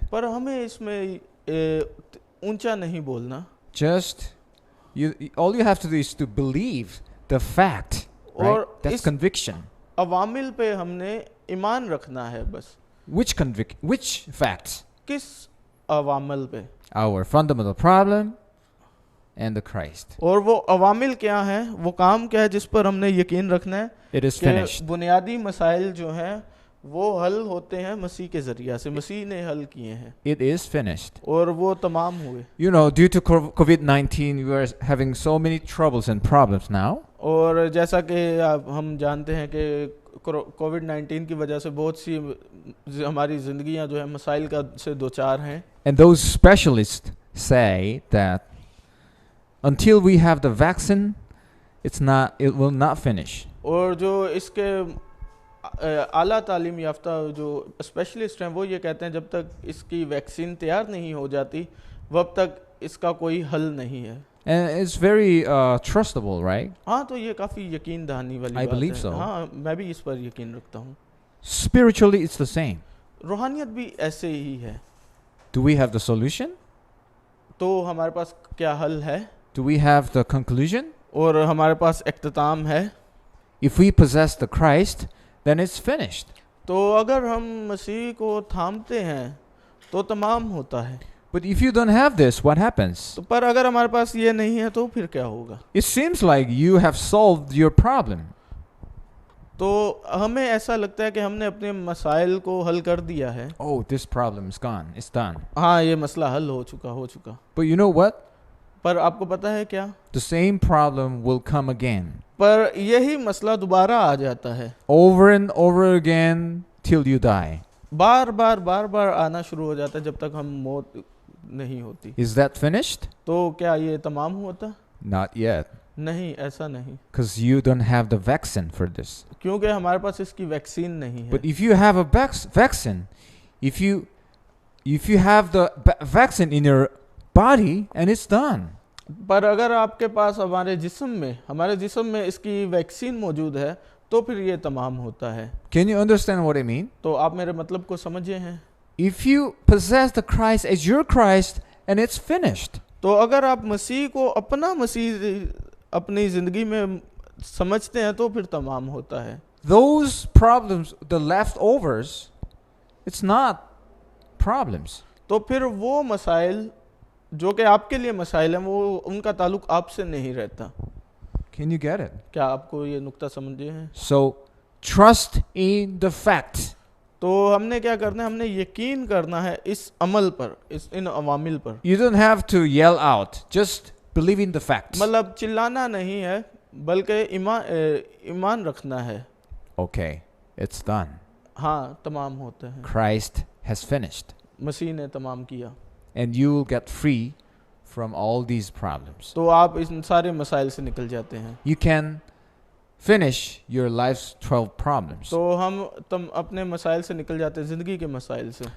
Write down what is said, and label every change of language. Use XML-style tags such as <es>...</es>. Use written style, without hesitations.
<hi>पर हमें इसमें ऊंचा नहीं बोलना।</hi> <en>Just all you have to do is to believe the fact, right?</en> <hi>और</hi> <en>That's conviction.</en> <hi>अवामिल पे हमने ईमान रखना है बस।</hi> <en>Which facts?</en> <hi>किस अवामिल पे?</hi> <en>Our fundamental problem and the Christ.</en> <hi>और वो अवामिल क्या है, वो काम क्या है जिस पर हमने यकीन रखना है?</hi> <en>It is finished.</en> <hi>बुनियादी मसाइल जो हैं वो हल होते हैं मसीह के ज़रिया से, मसीह ने हल किए हैं।</hi> <en>It is finished.</en> <hi>और वो तमाम हुए।</hi> <en>You know, due to COVID-19, we are having so many troubles and problems now.</en> <hi>और जैसा कि हम जानते हैं कि कोविड-19 की वजह से बहुत सी हमारी ज़िंदगियां जो है मसाइल का से दो चार हैं।</hi> <en>And those specialists say that until we have the vaccine, it will not finish.</en> <hi>और जो इसके आला तालीम याफ्ता जो स्पेशलिस्ट हैं वो ये कहते हैं जब तक इसकी वैक्सीन तैयार नहीं हो जाती वब तक इसका कोई हल नहीं है।</hi> <en>And it's very trustable, right?</en> <hi>हाँ, तो ये काफ़ी यकीन दहानी वाली बात है।</hi> <en>I believe so.</en> <hi>हाँ, मैं भी इस पर यकीन रखता हूँ।</hi> <en>Spiritually, it's the same.</en> <hi>रूहानियत भी ऐसे ही है।</hi> <en>Do we have the solution?</en> <hi>तो हमारे पास क्या हल है?</hi> <en>Do we have the conclusion?</en> <hi>और हमारे पास इख्तिताम है।</hi> <en>If we possess the Christ, then it's finished.</en> <hi>तो अगर हम मसीह को थामते हैं तो तमाम होता है।</hi> <en>But if you don't have this, what happens?</en> <hi>तो पर अगर हमारे पास ये नहीं है तो फिर क्या होगा?</hi> <en>It seems like you have solved your problem.</en> <hi>तो हमें ऐसा लगता है कि हमने अपने मसाइल को हल कर दिया है।</hi> <en>Oh, this problem is gone. It's done.</en> <hi>हाँ, ये मसला हल हो चुका।</hi> <en>But you know what?</en> <hi>पर आपको पता है क्या?</hi> <en>The same problem will come again.</en> <hi>पर यही मसला दोबारा आ जाता है।</hi> <en>Over and over again till you die.</en> <hi>बार बार आना शुरू हो जाता है जब तक हम मौत नहीं होती।</hi> <en>Is that finished?</en> <hi>तो क्या ये तमाम होता?</hi> <en>Not yet.</en> <hi>नहीं, ऐसा नहीं।</hi> <en>Because you don't have the vaccine for this.</en> <hi>क्योंकि हमारे पास इसकी वैक्सीन नहीं है।</hi> <en>But if you have a vaccine, if you have the vaccine in your body and it's done.</en> <hi>पर अगर आपके पास हमारे जिस्म में इसकी वैक्सीन मौजूद है तो फिर ये तमाम होता है।</hi> <en>Can you understand what I mean?</en> <hi>तो आप मेरे मतलब को समझे हैं?</hi> <en>If you possess the Christ as your Christ and it's finished.</en> <hi>तो अगर आप मसीह को अपना मसीह अपनी ज़िंदगी में समझते हैं तो फिर तमाम होता है।</hi> <en>Those problems, the leftovers, it's not problems.</en> <hi>तो फिर वो मसाइल जो कि आपके लिए मसाइल हैं वो उनका ताल्लुक आपसे नहीं रहता।</hi> <en>Can you get it?</en> <hi>क्या आपको ये नुक्ता समझे हैं?</hi> <en>So trust in the fact.</en> <hi>तो हमने क्या करना है? हमने यकीन करना है इस अमल पर, इन अवामिल पर।</hi> <en>You don't have to yell out. Just believe in the facts.</en> <hi>मतलब चिल्लाना नहीं है बल्कि ईमान रखना है।</hi> <en>Okay, it's done.</en> <hi>हाँ तमाम होते हैं,</hi> <en>Christ has finished.</en> <hi>मसीह ने तमाम किया,</hi> <en>And you will get free from all these problems.</en> <hi>तो आप इन सारे मसाइल से निकल जाते हैं।</hi> <en>You can finish your life's 12 problems.</en> <hi>तो तुम अपने मसाइल से निकल जाते हैं, ज़िंदगी के मसाइल से।</hi>